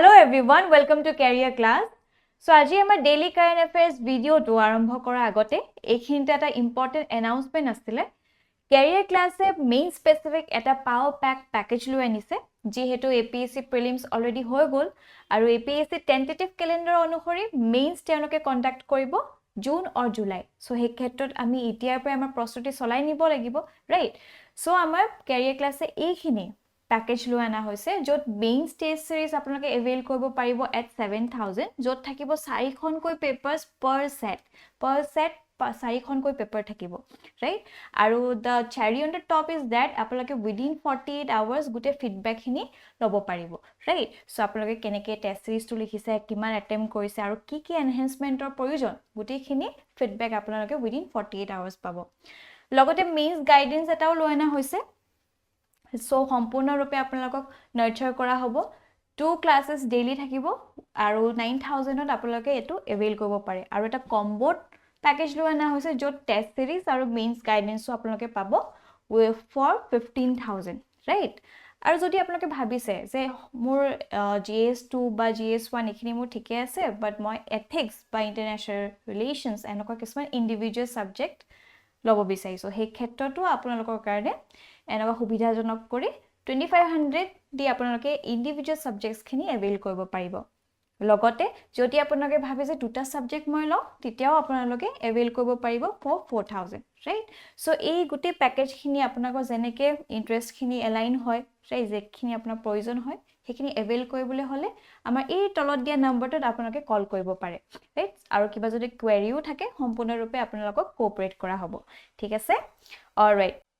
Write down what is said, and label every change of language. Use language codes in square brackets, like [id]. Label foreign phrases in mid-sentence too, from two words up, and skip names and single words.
[en] everyone, welcome to Career Class. So, [as] আজি আমাৰ [en] daily current affairs video [as] to আৰম্ভ কৰা আগতে এইখিনিতে এটা [en] important announcement [as] আছিলে Career Class এ [en] main specific [as] এটা [en] power pack package [as] লৈ আনিছে যিহেতু APSC [en] prelims already [as] হৈ গল আৰু APSC [en] tentative calendar [as] অনুসৰি mains তেওঁলোকে conduct কৰিব জুন or জুলাই so সেই ক্ষেত্ৰত আমি এতিয়াৰ পৰা আমাৰ প্ৰস্তুতি চলাই নিব লাগিব [en] right so [as] আমাৰ Career Class এ এইখিনি package লৈ আনা হৈছে যত [en] main test series [as] আপোনালোকে avail কৰিব পাৰিব at 7000 যত থাকিব 4 খনকৈ [en] papers per set [as] 4 খনকৈ paper থাকিব right আৰু [en] the cherry on the top is that [as] আপোনালোকে [en] within 48 hours [as] গুটে feedback খিনি লব পাৰিব [en] right so [as] আপোনালোকে কেনেকৈ [en] test series [as] টো লিখিছে কিমান attempt কৰিছে আৰু কি কি enhancementৰ প্ৰয়োজন গুটেখিনি feedback আপোনালোকে [en] within 48 hours [as] পাব লগতে [en] mains guidance [as] এটাও লৈ আনা হৈছে So, সম্পূৰ্ণ ৰূপে আপোনালোকক nurture কৰা হ'ব 2 [en] classes daily [as] থাকিব আৰু 9000 ত আপোনালোকে এটো avail কৰিব পাৰে আৰু এটা [en] combo package [as] লৈ আনা হৈছে যত [en] test series [as] আৰু [en] mains guidance [as] আপোনালোকে পাব [en] for 15000 right [as] আৰু যদি আপোনালোকে ভাবিছে যে মোৰ GS2 বা GS1 এখিনি মোৰ ঠিকে আছে but মই ethics বা [en] international relations [as] এনেকুৱা কিছুমান individual subject লব বিচাৰিছো সেই ক্ষেত্ৰটো আপোনালোকৰ কাৰণে এনেকুৱা সুবিধাজনক কৰি 2500 দি আপোনালোকে [en] individual subjects [as] খিনি এভেইল কৰিব পাৰিব লগতে যদি আপোনালোকে ভাবে যে দুটা সাবজেক্ট মই লও তেতিয়াও আপোনালোকে এভেইল কৰিব পাৰিব [en] for 4000 right so [as] এই গুটি প্যাকেজ খিনি আপোনালোকৰ জেনেকে ইন্টাৰেষ্ট খিনি এলাইন হয় ৰাইট যেখিনি আপোনাৰ প্ৰয়োজন হয় সেইখিনি এভেইল কৰিবলৈ হলে আমাৰ এই তলত দিয়া নম্বৰটোত আপোনালোকে কল কৰিব পাৰে ৰাইট আৰু কিবা যদি কোৱেৰিও থাকে সম্পূৰ্ণৰূপে আপোনালোকক কোঅপাৰেট কৰা হ'ব ঠিক আছে অলৰাইট